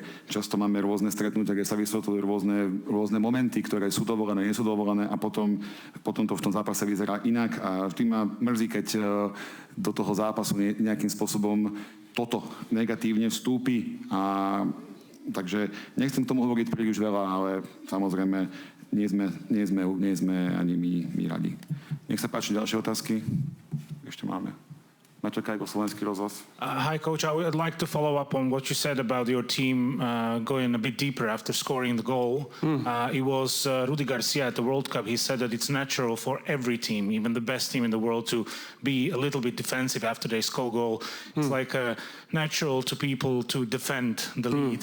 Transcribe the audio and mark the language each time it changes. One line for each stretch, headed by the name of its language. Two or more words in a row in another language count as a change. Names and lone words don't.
Slovak: Často máme rôzne stretnutia, kde sa vysvetľujú rôzne momenty, ktoré sú dovolené, nie sú dovolené a potom to v tom zápase vyzerá inak a vždy ma mrzí, keď do toho zápasu nejakým spôsobom toto negatívne vstúpi a takže nechcem k tomu hovoriť príliš veľa, ale samozrejme nie sme ani my radi. Nech sa páči ďalšie otázky. Ešte máme. ma čaká ako slovenský rozhlas.
English: Hi, Coach. I would like to follow up on what you said about your team going a bit deeper after scoring the goal. It was Rudi Garcia at the World Cup. He said that it's natural for every team, even the best team in the world, to be a little bit defensive after they score a goal. It's like natural to people to defend the lead.